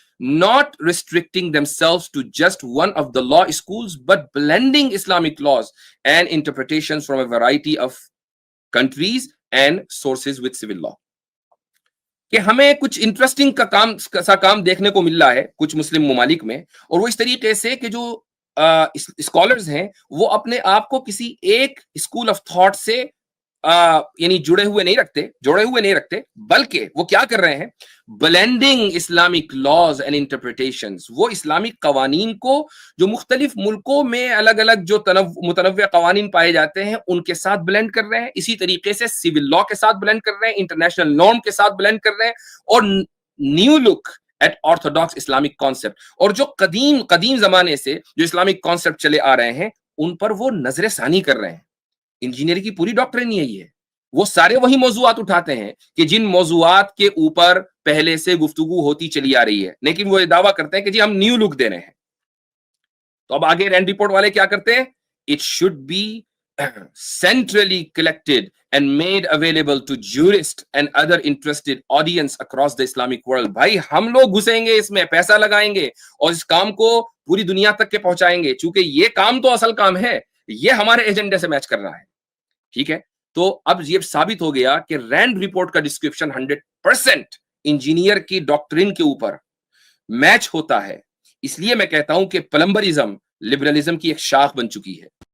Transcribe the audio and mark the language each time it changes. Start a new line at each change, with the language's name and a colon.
English: not restricting themselves to just one of the law schools, but blending Islamic laws and interpretations from a variety of countries and sources with civil law.
Urdu: کہ ہمیں کچھ interesting کا کام دیکھنے کو مل رہا ہے کچھ مسلم ممالک میں, اور وہ اس طریقے سے کہ جو اسکالرز ہیں وہ اپنے آپ کو کسی ایک اسکول آف تھاٹ سے یعنی جڑے ہوئے نہیں رکھتے, بلکہ وہ کیا کر رہے ہیں,
English: blending Islamic laws and interpretations,
Urdu: وہ اسلامک قوانین کو جو مختلف ملکوں میں الگ الگ جو متنوع قوانین پائے جاتے ہیں ان کے ساتھ بلینڈ کر رہے ہیں, اسی طریقے سے سول لا کے ساتھ بلینڈ کر رہے ہیں, انٹرنیشنل نارم کے ساتھ بلینڈ کر رہے ہیں, اور
English: new look at orthodox Islamic concept,
Urdu: اور جو قدیم زمانے سے جو اسلامک کانسیپٹ چلے آ رہے ہیں ان پر وہ نظر ثانی کر رہے ہیں. انجینئر کی پوری ڈاکٹرین یہی ہے, وہ سارے وہی موضوعات اٹھاتے ہیں کہ جن موضوعات کے اوپر پہلے سے گفتگو ہوتی چلی آ رہی ہے, لیکن وہ یہ دعویٰ کرتے ہیں کہ جی ہم نیو لک دے رہے ہیں. تو اب آگے رینڈ رپورٹ والے کیا کرتے ہیں,
English: It should be centrally collected and made available to jurists and other interested audience across the Islamic world.
Urdu: بھائی ہم لوگ گھسیں گے اس میں, پیسہ لگائیں گے اور اس کام کو پوری دنیا تک کے پہنچائیں گے, چونکہ یہ کام تو اصل کام ہے, یہ ہمارے ایجنڈے سے میچ کر رہا ہے. ٹھیک ہے, تو اب یہ ثابت ہو گیا کہ رینڈ رپورٹ کا ڈسکرپشن 100% انجینئر کی ڈاکٹرین کے اوپر میچ ہوتا ہے. اس لیے میں کہتا ہوں کہ پلمبرزم لبرلزم کی ایک شاخ بن چکی ہے.